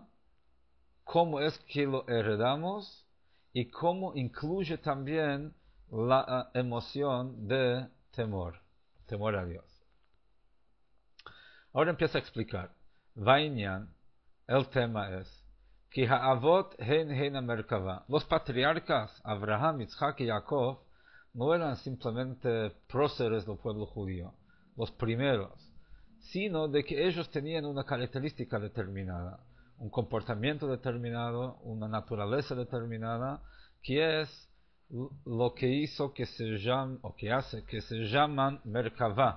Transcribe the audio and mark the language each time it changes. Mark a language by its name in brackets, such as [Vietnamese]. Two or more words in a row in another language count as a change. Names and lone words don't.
[Spanish] ¿Cómo es que lo heredamos? Y cómo incluye también la emoción de temor a Dios. Ahora empieza a explicar. Vainyan, el tema es que [Hebrew] האבות הן מרכבה. [Spanish] Los patriarcas Abraham, Isaac y Jacob no eran simplemente próceres del pueblo judío, los primeros, sino de que ellos tenían una característica determinada, un comportamiento determinado, una naturaleza determinada, que es lo que hizo que se llaman, o que hace que se llaman Merkavá.